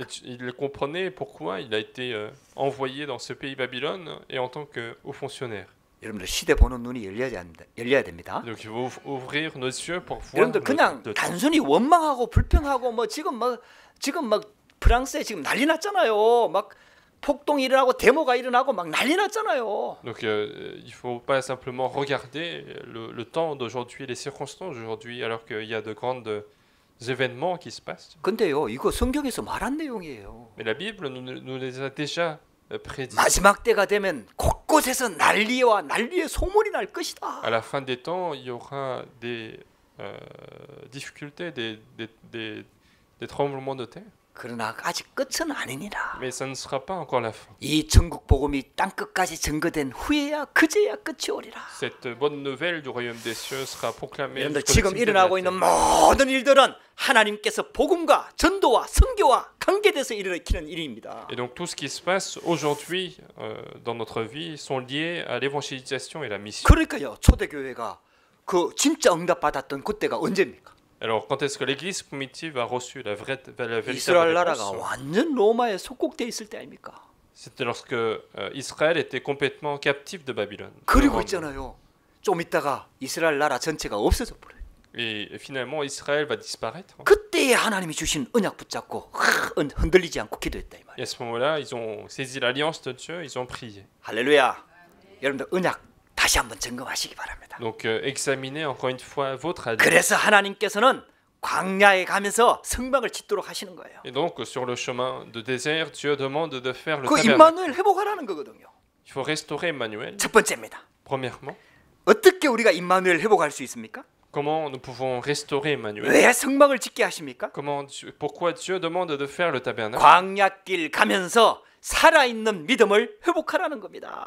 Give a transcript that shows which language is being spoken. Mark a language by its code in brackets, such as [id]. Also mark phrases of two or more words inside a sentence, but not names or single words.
[fr] Et il comprenait pourquoi il a été envoyé dans ce pays Babylone et en tant que haut fonctionnaire. [ko] 여러분들 시대 보는 눈이 열려야 됩니다. [fr] Donc il faut ouvrir nos yeux pour voir [ko] 여러분들 그냥 [fr] le temps. [ko] 단순히 원망하고 불평하고 뭐 지금 막 프랑스에 지금 난리 났잖아요. 막 폭동이 일어나고 데모가 일어나고 막 난리 났잖아요. [fr] Donc il faut pas simplement regarder le temps d'aujourd'hui, les circonstances d'aujourd'hui, alors qu'il y a de grands événements qui se passent. [ko] 근데요, 이거 성경에서 말한 내용이에요. [fr] Mais la Bible nous les a déjà prédits. [ko] 마지막 때가 되면 곳곳에서 난리의 소문이 날 것이다. [fr] À la fin des temps, il y aura des difficultés, des tremblements de terre. [ko] 그러나 아직 끝은 아니니라. [fr] Mais ça ne sera pas encore la fin. [ko] 이 천국 복음이 땅 끝까지 증거된 후에야 그제야 끝이 오리라. [fr] Cette bonne nouvelle du royaume des cieux sera proclamée. [ko] 여러분들 [fr] jusqu'au [ko] 지금 [fr] extrémité de [ko] 일어나고 [fr] la [ko] 있는 [fr] terre. [ko] 모든 일들은 하나님께서 복음과 전도와 선교와 관계돼서 일으키는 일입니다. [fr] Et donc tout ce qui se passe aujourd'hui dans notre vie sont liés à l'évangélisation et la mission. [ko] 그러니까요, 초대교회가 그 진짜 응답 받았던 그때가 언제입니까? [fr] Alors quand est-ce que l'Église primitive a reçu la véritable [ko] 이스라엘 나라가 [fr] réponse? [ko] 완전 로마에 속국돼 있을 때 아닙니까? [fr] C'était lorsque Israël était complètement captif de Babylone. [ko] 그리고 있잖아요. 좀 있다가 이스라엘 나라 전체가 없어져 버려요. [fr] Et finalement Israël va disparaître. [ko] 그때에 하나님이 주신 언약 붙잡고 흔들리지 않고 기도했다 이 [fr] Et [ko] 말이에요. [fr] à ce moment-là, ils ont saisi l'alliance de Dieu, ils ont prié. [ko] 할렐루야. 여러분들 언약 다시 한번 점검하시기 바랍니다. [fr] Donc examinez encore une fois votre alliance. [ko] 그래서 하나님께서는 광야에 가면서 성막을 짓도록 하시는 거예요. [fr] Et donc sur le chemin de désert, Dieu demande de faire le [ko] 그 [fr] tabernacle. [ko] 임마누엘 회복하라는 거거든요. [fr] Il faut restaurer Emmanuel. [ko] 첫 번째입니다. [fr] Premièrement, [ko] 어떻게 우리가 임마누엘 회복할 수 있습니까? [fr] comment nous pouvons restaurer Emmanuel? [ko] 왜 성막을 짓게 하십니까? [fr] Pourquoi Dieu demande de faire le tabernacle? [ko] 광야길 가면서 살아있는 믿음을 회복하라는 겁니다.